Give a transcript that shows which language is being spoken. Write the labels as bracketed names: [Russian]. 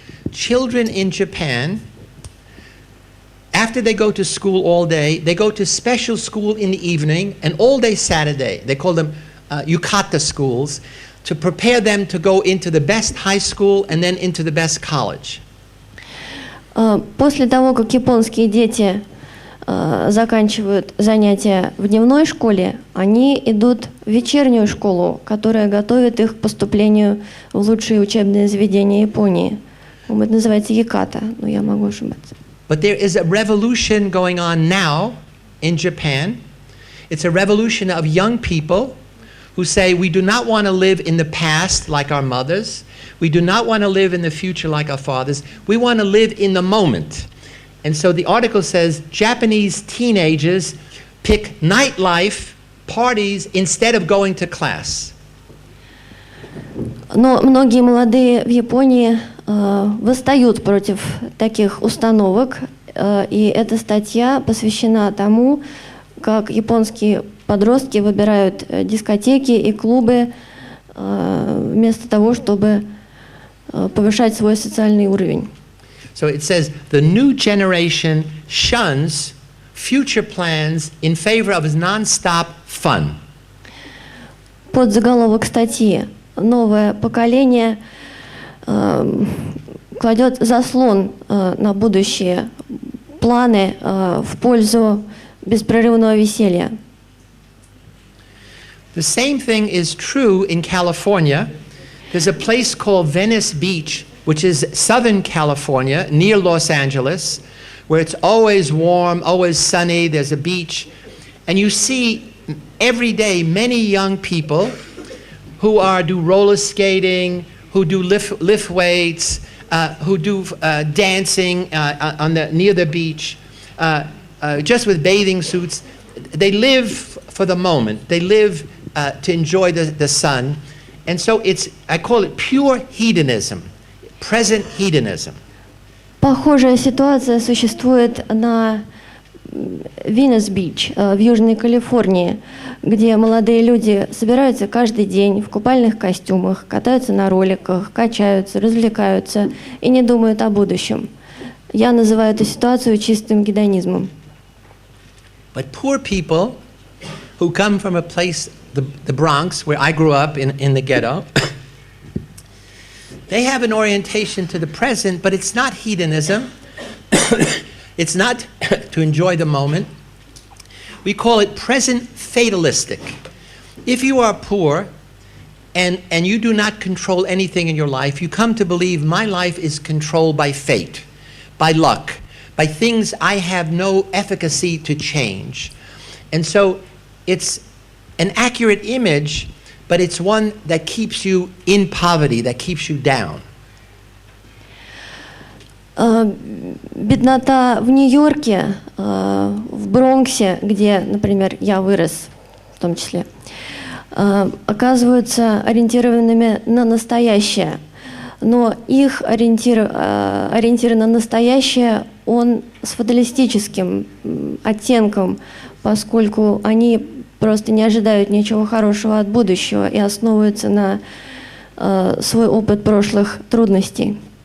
[English] Children in Japan, after they go to school all day, they go to special school in the evening and all day Saturday. They call them yukata schools, to prepare them to go into the best high school and then into the best college. [Russian] После того, как японские дети заканчивают занятия в дневной школе, они идут в вечернюю школу, которая готовит их к поступлению в лучшие учебные заведения Японии. Это называется яката, но я могу ошибаться. [English] But there is a revolution going on now in Japan. It's a revolution of young people who say we do not want to live in the past like our mothers. We do not want to live in the future like our fathers. We want to live in the moment. And so the article says Japanese teenagers pick nightlife, parties, instead of going to class. [Russian] Но многие молодые в Японии восстают против таких установок, и эта статья посвящена тому, как японские подростки выбирают дискотеки и клубы вместо того, чтобы повышать свой социальный уровень. [English] So it says the new generation shuns future plans in favor of non-stop fun. [Russian] Подзаголовок статьи: «Новое поколение кладет заслон на будущее, планы в пользу беспрерывного веселья». [English] The same thing is true in California. There's a place called Venice Beach, which is Southern California, near Los Angeles, where it's always warm, always sunny, there's a beach. And you see every day many young people who do roller skating, who do lift weights, who do dancing near the beach, just with bathing suits. They live for the moment. They live to enjoy the sun. And so I call it pure hedonism, present hedonism. [Russian] Похожая ситуация существует на Венес-Бич в Южной Калифорнии, где молодые люди собираются каждый день в купальных костюмах, катаются на роликах, качаются, развлекаются и не думают о будущем. Я называю эту ситуацию чистым гедонизмом. [English] But poor people who come from a place, the Bronx, where I grew up in the ghetto, they have an orientation to the present, but it's not hedonism. It's not to enjoy the moment. We call it present fatalistic. If you are poor and you do not control anything in your life, you come to believe my life is controlled by fate, by luck, by things I have no efficacy to change. And so it's an accurate image, but it's one that keeps you in poverty, that keeps you down. [Russian] Беднота в Нью-Йорке, в Бронксе, где, например, я вырос, в том числе, оказываются ориентированными на настоящее. Но их ориентир на настоящее, он с фаталистическим оттенком, поскольку они просто не ожидают ничего хорошего от будущего и основываются на свой опыт прошлых трудностей.